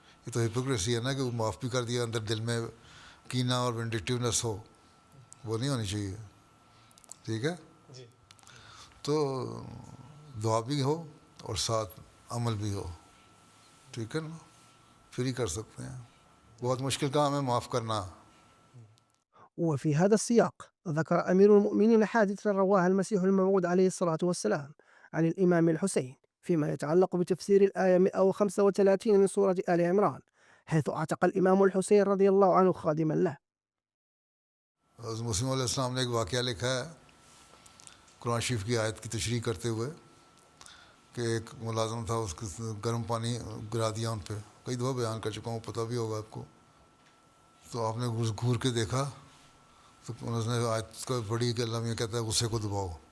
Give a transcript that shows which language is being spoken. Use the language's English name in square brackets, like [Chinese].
[Urdu] یہ تو ہپوکریسی ہے نا کہ وہ معاف بھی کر دیا, اندر دل میں کینہ اور وینڈکٹیونیس ہو, وہ نہیں ہونی چاہیے. ٹھیک ہے, تو دعا بھی ہو اور ساتھ عمل بھی ہو. ٹھیک ہے نا, پھر ہی کر سکتے ہیں. بہت مشکل کام ہے معاف کرنا. [Arabic] وفي هذا السياق ذكر أمير المؤمنين حادثة رواها المسيح الموعود عليه الصلاة والسلام عن الإمام الحسين فيما يتعلق بتفسير الآية 135 من سورة آل عمران, حيث اعتق الإمام الحسين رضي الله عنه خادما له. [Urdu] حضرت مسلم علیہ السلام نے ایک واقعہ لکھا ہے قرآن شریف کی آیت کی تشریح کرتے ہوئے, کہ ایک ملازم تھا، اس کو گرم پانی گرا دیا ان پہ، کئی دفعہ بیان کر چکا ہوں، پتہ بھی ہوگا آپ کو. تو آپ نے گھور کے دیکھا تو انہوں نے آیت کو پڑھی کہ اللہ یہ کہتا ہے غصے کو دباؤ.